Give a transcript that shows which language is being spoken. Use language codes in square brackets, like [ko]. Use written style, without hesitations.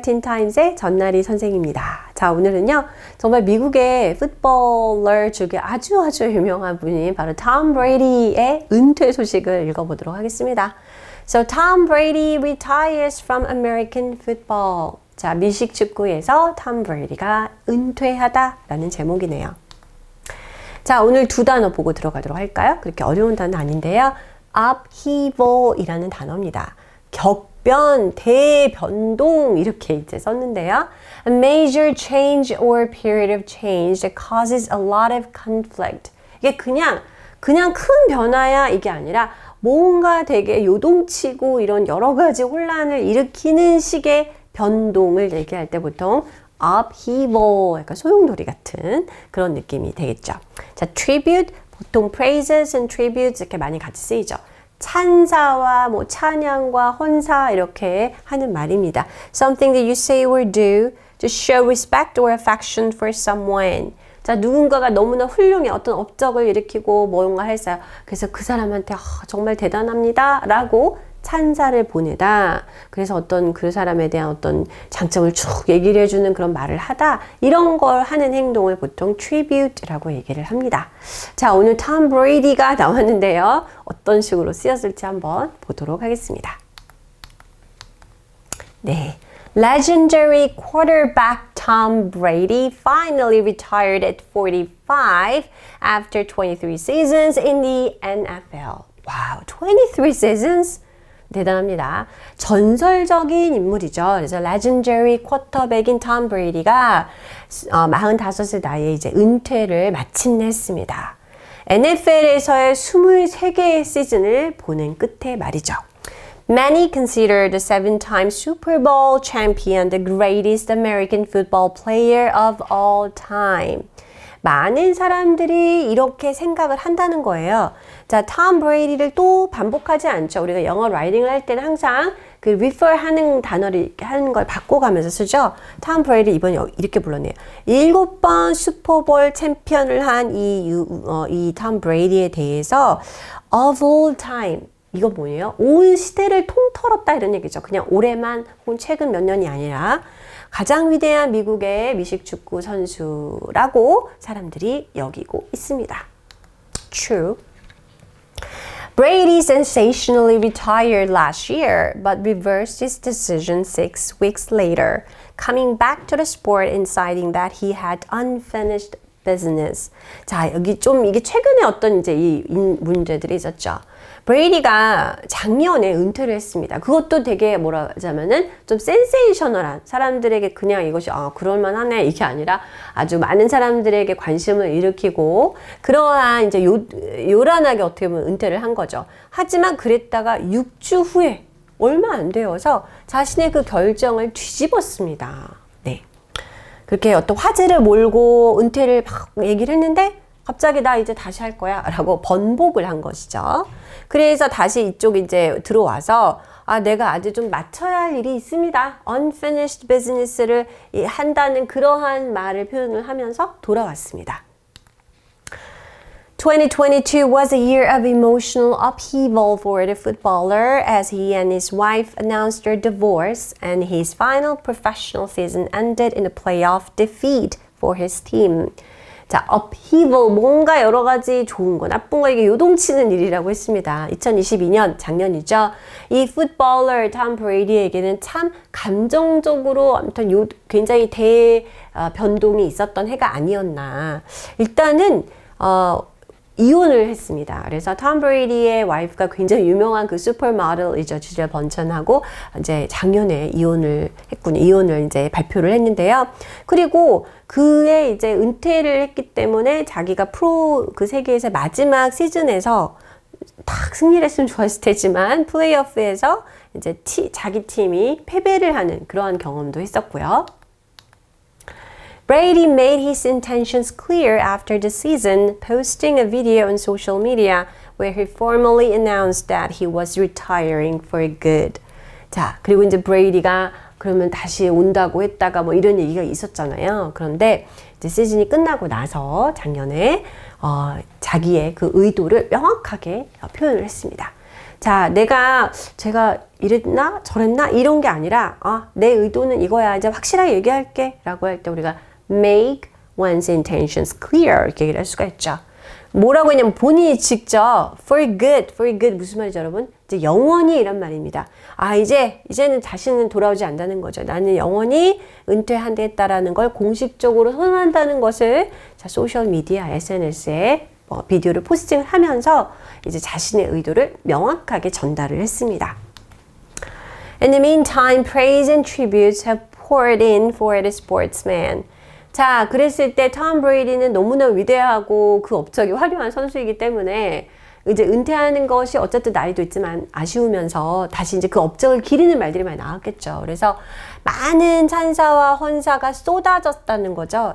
[ko] 틴타임즈의 전나리 선생입니다. 자, 오늘은요. 정말 미국의 풋볼러 중에 아주 유명한 분이 바로 톰 브레이디의 은퇴 소식을 읽어보도록 하겠습니다. [en] So Tom Brady retires from American football. [ko] 자, 미식 축구에서 톰 브레이디가 은퇴하다라는 제목이네요. 자, 오늘 두 단어 보고 들어가도록 할까요? 그렇게 어려운 단어 아닌데요. upheaval이라는 단어입니다. 격변, 대변동 이렇게 이제 썼는데요. [en] A major change or period of change that causes a lot of conflict. [ko] 이게 그냥 큰 변화야 이게 아니라 뭔가 되게 요동치고 이런 여러 가지 혼란을 일으키는 식의 변동을 얘기할 때 보통 upheaval, 약간 소용돌이 같은 그런 느낌이 되겠죠. 자, tribute, 보통 [en] praises and tributes [ko] 이렇게 많이 같이 쓰이죠. 찬사와 뭐 찬양과 헌사 이렇게 하는 말입니다. [en] Something that you say or do to show respect or affection for someone. [ko] 자, 누군가가 너무나 훌륭해 어떤 업적을 일으키고 뭔가 했어요. 그래서 그 사람한테 정말 대단합니다 라고 찬사를 보내다. 그래서 어떤 그 사람에 대한 어떤 장점을 쭉 얘기를 해주는 그런 말을 하다. 이런 걸 하는 행동을 보통 tribute라고 얘기를 합니다. 자, 오늘 톰 브레이디가 나왔는데요. 어떤 식으로 쓰였을지 한번 보도록 하겠습니다. 네. [en] Legendary quarterback Tom Brady finally retired at 45 after 23 seasons in the NFL. [ko] 와우, [en] 23 seasons? [ko] 대단합니다. 전설적인 인물이죠. 그래서 [en] legendary quarterback [ko] 인 톰 브레이디가 45세 나이에 이제 은퇴를 마침내 했습니다. NFL에서의 23개의 시즌을 보낸 끝에 말이죠. [en] Many consider the 7-time Super Bowl champion the greatest American football player of all time. [ko] 많은 사람들이 이렇게 생각을 한다는 거예요. 자, 톰 브레이디를 또 반복하지 않죠. 우리가 영어 라이팅을 할 때는 항상 그 refer 하는 단어를 이렇게 하는 걸 바꿔가면서 쓰죠. 톰 브레이디 이번에 이렇게 불렀네요. 7번 슈퍼볼 챔피언을 한 이 톰 브레이디에 대해서 [en] of all time. [ko] 이거 뭐예요? 온 시대를 통틀었다 이런 얘기죠. 그냥 올해만 혹은 최근 몇 년이 아니라 가장 위대한 미국의 미식축구 선수라고 사람들이 여기고 있습니다. [en] True. Brady sensationally retired last year, but reversed his decision 6 weeks later, coming back to the sport and citing that he had unfinished business. [ko] 자, 여기 좀 이게 최근에 어떤 이제 이 문제들이 있었죠. 브레이디가 작년에 은퇴를 했습니다. 그것도 되게 뭐라 하자면은 좀 센세이셔널한 사람들에게 그냥 이것이 그럴만하네 이게 아니라 아주 많은 사람들에게 관심을 일으키고 그러한 이제 요란하게 어떻게 보면 은퇴를 한 거죠. 하지만 그랬다가 6주 후에 얼마 안 되어서 자신의 그 결정을 뒤집었습니다. 네. 그렇게 어떤 화제를 몰고 은퇴를 막 얘기를 했는데 갑자기 나 이제 다시 할 거야 라고 번복을 한 것이죠. 그래서 다시 이쪽 이제 들어와서 내가 아직 좀 맞춰야 할 일이 있습니다. [en] unfinished business [ko] 를 한다는 그러한 말을 표현을 하면서 돌아왔습니다. [en] 2022 was a year of emotional upheaval for the footballer as he and his wife announced their divorce and his final professional season ended in a playoff defeat for his team. [ko] 자, upheaval, 뭔가 여러 가지 좋은 거, 나쁜 거, 이게 요동치는 일이라고 했습니다. 2022년, 작년이죠. 이 풋볼러 톰 브레이디에게는 참 감정적으로 아무튼 굉장히 변동이 있었던 해가 아니었나. 일단은, 이혼을 했습니다. 그래서 톰 브레이디의 와이프가 굉장히 유명한 그 슈퍼모델이죠. 지젤 번천하고 이제 작년에 이혼을 했군요. 이혼을 이제 발표를 했는데요. 그리고 그의 이제 은퇴를 했기 때문에 자기가 프로 그 세계에서 마지막 시즌에서 딱 승리를 했으면 좋았을 테지만 플레이오프에서 이제 자기 팀이 패배를 하는 그러한 경험도 했었고요. [en] Brady made his intentions clear after the season, posting a video on social media where he formally announced that he was retiring for good. [ko] 자, 그리고 이제 브레이디가 그러면 다시 온다고 했다가 뭐 이런 얘기가 있었잖아요. 그런데 이제 시즌이 끝나고 나서 작년에 자기의 그 의도를 명확하게 표현을 했습니다. 자, 제가 이랬나 저랬나 이런 게 아니라 내 의도는 이거야. 이제 확실하게 얘기할게 라고 할 때 우리가 [en] make one's intentions clear [ko] 이렇게 얘기를 할 수가 있죠. 뭐라고 했냐면 본인이 직접 [en] for good [ko] 무슨 말이죠 여러분? 이제 영원히 이란 말입니다. 이제는 다시는 돌아오지 않는다는 거죠. 나는 영원히 은퇴한다는 걸 공식적으로 선언한다는 것을 자, 소셜 미디어 SNS에 비디오를 포스팅을 하면서 이제 자신의 의도를 명확하게 전달을 했습니다. [en] In the meantime, praise and tributes have poured in for the sportsman. [ko] 자, 그랬을 때 톰 브레이디는 너무나 위대하고 그 업적이 화려한 선수이기 때문에 이제 은퇴하는 것이 어쨌든 나이도 있지만 아쉬우면서 다시 이제 그 업적을 기리는 말들이 많이 나왔겠죠. 그래서 많은 찬사와 헌사가 쏟아졌다는 거죠.